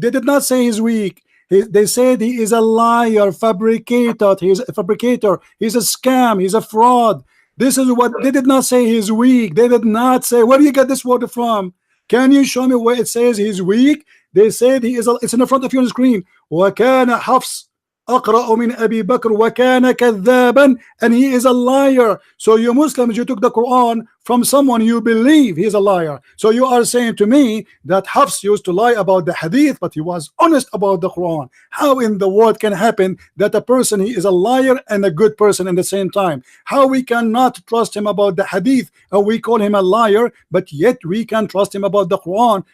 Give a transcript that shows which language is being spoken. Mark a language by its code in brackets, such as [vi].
[en] They did not say he's weak. They said he is a liar, fabricator. He's a fabricator. He's a scam. He's a fraud. This is what they did not say. He's weak. They did not say. Where do you get this word from? Can you show me where it says he's weak? They said he is. It's in the front of you on the screen. [ar] وَكَانَ حَفْص أَقْرَأُ مِنْ أَبِي بَكْرٍ وَكَانَ كَذَّابًا, [en] and he is a liar. So you Muslims, you took the Quran from someone you believe he is a liar. So you are saying to me that Hafs used to lie about the hadith, but he was honest about the Quran. How in the world can happen that a person, he is a liar and a good person in the same time? How we cannot trust him about the hadith, and we call him a liar, but yet we can trust him about the Quran?